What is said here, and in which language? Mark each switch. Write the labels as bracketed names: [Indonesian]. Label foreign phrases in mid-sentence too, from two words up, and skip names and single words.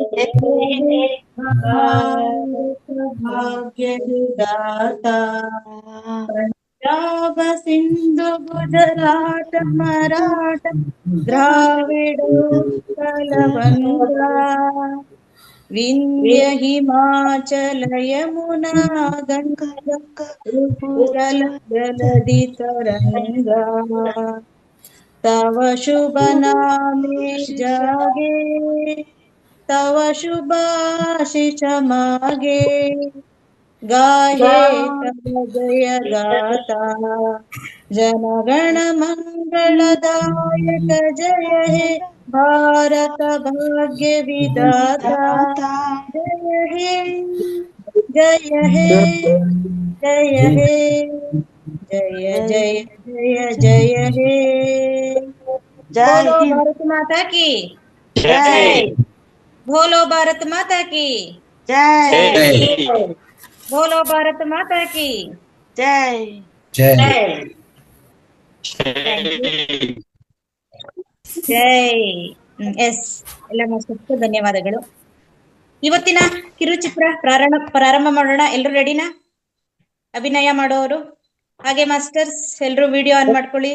[Bangla] ভাগ্য বিধাতা পঞ্জাব সিন্ধু গুজরাট মরাঠা দ্রাবিড় উৎকল বিন্ধ্য হিমাচল যমুনা গঙ্গা উচ্ছল জলধি তরঙ্গ তব শুভ নামে জাগে তব শুভাশিষ মাগে গাহে তব জয় গাথা জনগণ মঙ্গলদায়ক জয় হে ভারত ভাগ্য বিধাতা জয় হে জয় হে জয় হে জয় জয় জয় জয় হে। [Hindi] बोलो भारत माता की जय। बोलो भारत माता की जय। बोलो भारत माता की जय जय ಜೈ. [Kannada] ಎಸ್, ಎಲ್ಲ ಮಾಸ್ಟರ್ಸ್ಗೂ ಧನ್ಯವಾದಗಳು. ಇವತ್ತಿನ ಕಿರುಚಿತ್ರ ಪ್ರಾರಂಭ ಮಾಡೋಣ. ಎಲ್ರು ರೆಡಿನಾ? ಅಭಿನಯ ಮಾಡೋರು ಹಾಗೆ ಮಾಸ್ಟರ್ಸ್ ಎಲ್ರು [English] video on [Kannada] ಮಾಡ್ಕೊಳ್ಳಿ.